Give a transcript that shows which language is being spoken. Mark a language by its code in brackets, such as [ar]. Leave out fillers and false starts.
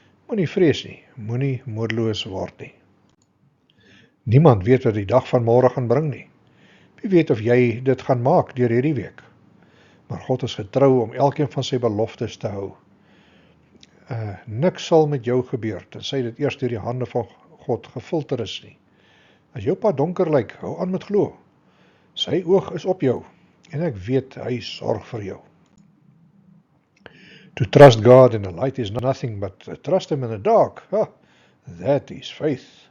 [af] Moenie vrees nie, moenie moedeloos word nie. Niemand weet wat die dag van môre gaan bring nie. Wie weet of jy dit gaan maak deur hierdie week. Maar God is getrou om elkeen van sy beloftes te hou. Niks sal met jou gebeur, tensy dit eers deur die hande van God gefilter is nie. As jou pad donker lyk, hou aan met glo. Sy oog is op jou, en ek weet, hy sorg vir jou. [en] To trust God in the light is nothing, but to trust him in the dark, that is faith.